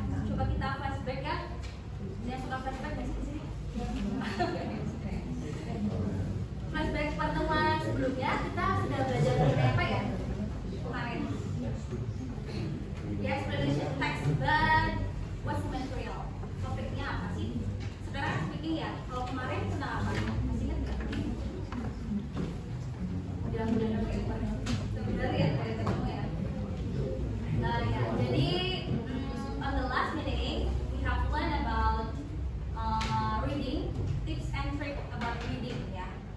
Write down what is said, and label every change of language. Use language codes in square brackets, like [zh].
[id] Coba kita flashback ya. Yang suka flashback di sini. Flashback pertemuan sebelumnya kita sudah belajar mengenai apa ya kemarin? [en] Ya, explanation text, but what's the material? [id] Topiknya apa sih? Sekarang speaking ya. Kalau kemarin tentang apa? Masih ingat nggak? Mudah-mudahan sebenarnya dari ketemu ya. Ya, jadi [en] on the last meeting we have learned about reading, tips and trick about reading ya.